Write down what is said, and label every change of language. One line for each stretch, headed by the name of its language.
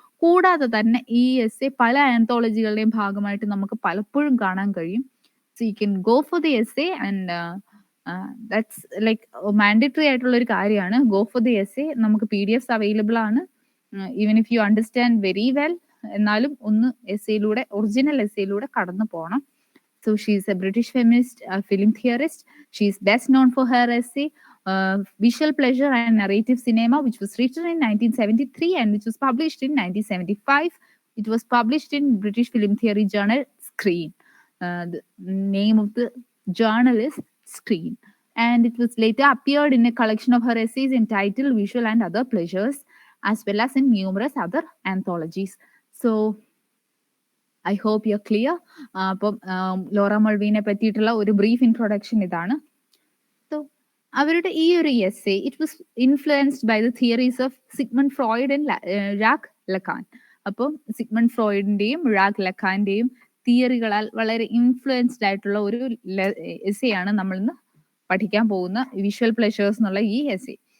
Malayalam: കൂടാതെ തന്നെ ഈ എസ്സേ പല ആന്തോളജികളുടെയും ഭാഗമായിട്ട് നമുക്ക് പലപ്പോഴും കാണാൻ കഴിയും.
English: so you can go for the essay and that's like mandatory
Malayalam: ആയിട്ടുള്ള ഒരു കാര്യമാണ്.
English: Go for the essay.
Malayalam: നമുക്ക് PDFs അവൈലബിൾ ആണ്.
English: even if you understand very well,
Malayalam: എന്നാലും ഒന്ന് എസ്സേയിലൂടെ ഒറിജിനൽ എസ്സേയിലൂടെ കടന്നു പോകണം.
English: So she is a British feminist film theorist. She is best known for her essay Visual Pleasure and Narrative Cinema, which was written in 1973 and which was published in 1975. It was published in British Film Theory Journal Screen. The name of the journal is Screen. And it was later appeared in a collection of her essays entitled Visual and Other Pleasures, as well as in numerous other anthologies. So I hope you are clear.
Malayalam: അപ്പം Laura മൾവിനെ പറ്റിയിട്ടുള്ള ഒരു brief introduction ഇതാണ്.
English: so
Malayalam: അവരുടെ ഈ ഒരു
English: Essay it was influenced by the theories of Sigmund Freud and Jacques Lacan.
Malayalam: അപ്പം Sigmund ഫ്രോയിഡിന്റെയും Jack ലക്കാന്റെയും തിയറികളാൽ വളരെ influenced ആയിട്ടുള്ള ഒരു എസ്സേ ആണ് നമ്മൾ ഇന്ന് പഠിക്കാൻ പോകുന്ന വിഷ്വൽ പ്ലഷേഴ്സ് എന്നുള്ള ഈ എസ്സേ.